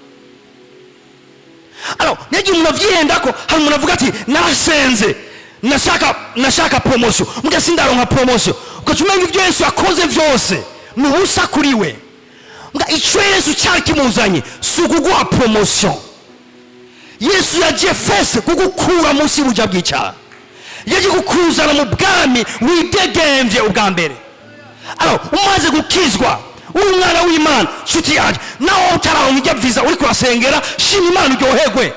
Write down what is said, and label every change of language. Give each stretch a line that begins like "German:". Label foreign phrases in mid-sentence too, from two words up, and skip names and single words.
Rundi: Alors negi umuntu avyihenda ko hari umuntu avuga ati narasenze nashaka promotion mbwa sindaronka promotion. Ukacumenga ivyo Yesu akoze vyose nubusa kuri we. Mbwa ico Yesu cyari kimuzanye sukuguha promotion. Yesu yaje fese kugukura munsi y'ubuja bw'icyaha, yaje kukuzana mu bwami widegemvye ubwa mbere. Alors umaze gukizwa uri umwana w'Imana nshuti yaje nawe utaraho njya visa uri kurasengera shima Imana uryoherwe.